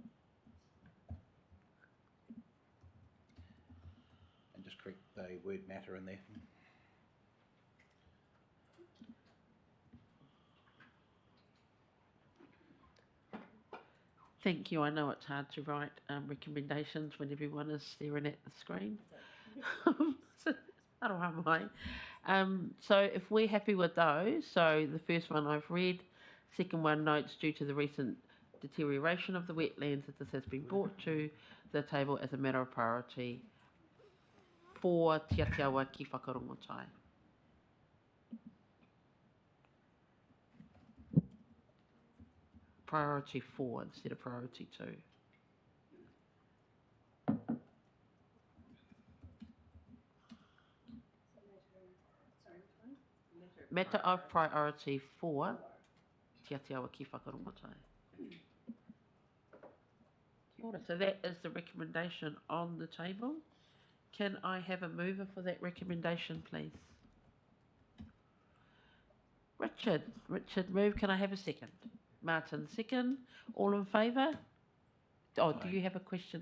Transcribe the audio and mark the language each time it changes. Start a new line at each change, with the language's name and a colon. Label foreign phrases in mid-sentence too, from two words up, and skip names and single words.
English: And just correct the word matter in there. Thank you. I know it's hard to write recommendations when everyone is staring at the screen.
Māori: Aroha mai.
English: So if we're happy with those, so the first one I've read, second one, notes due to the recent deterioration of the wetlands, that this has been brought to the table as a matter of priority for Te Atiawa ki whakarongotai. Priority 4 instead of priority 2. Matter of priority 4 Te Atiawa ki whakarongotai.
Māori: Kia ora.
English: So that is the recommendation on the table. Can I have a mover for that recommendation, please? Richard move. Can I have a second? Martin, second. All in favour? Oh, do you have a question?